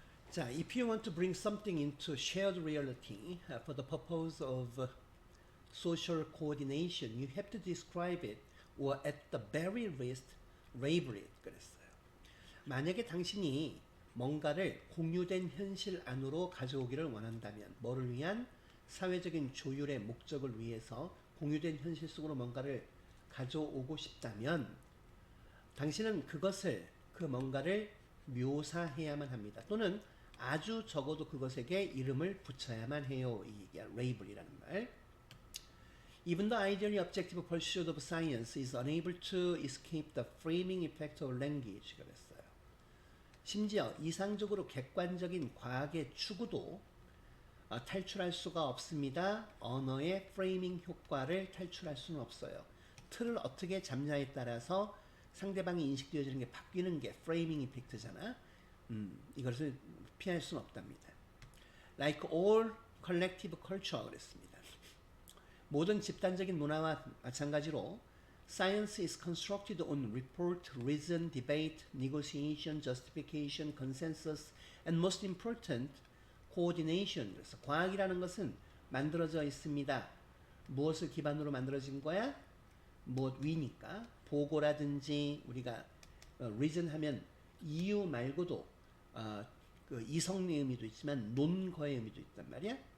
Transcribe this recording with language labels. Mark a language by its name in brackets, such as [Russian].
[English] 자, if you want to bring something into shared reality for the purpose of social coordination, you have to describe it or at the very least label it. [Korean] 그랬어요. 만약에 당신이 뭔가를 공유된 현실 안으로 가져오기를 원한다면, 뭐를 위한? 사회적인 조율의 목적을 위해서 공유된 현실 속으로 뭔가를 가져오고 싶다면 당신은 그것을, 그 뭔가를 묘사해야만 합니다. 또는 아주 적어도 그것에게 이름을 붙여야만 해요. 이 얘기야. label이라는 말. [English] Even the ideally objective pursuit of science is unable to escape the framing effect of language. [Korean] 그랬어요. 심지어 이상적으로 객관적인 과학의 추구도 탈출할 수가 없습니다. 언어의 프레이밍 효과를 탈출할 수는 없어요. 틀을 어떻게 잡냐에 따라서 상대방이 인식되어지는 게 바뀌는 게 프레이밍 이펙트잖아. 이것을 피할 수는 없답니다. [English] Like all collective culture [Korean] 그랬습니다. 모든 집단적인 문화와 마찬가지로 [English] Science is constructed on report, reason, debate, negotiation, justification, consensus, and most important, coordination. [Korean] 그래서 과학이라는 것은 만들어져 있습니다. 무엇을 기반으로 만들어진 거야? 무엇 위니까. 보고라든지 우리가 reason 하면 이유 말고도 그 이성의 의미도 있지만 논거의 의미도 있단 말이야.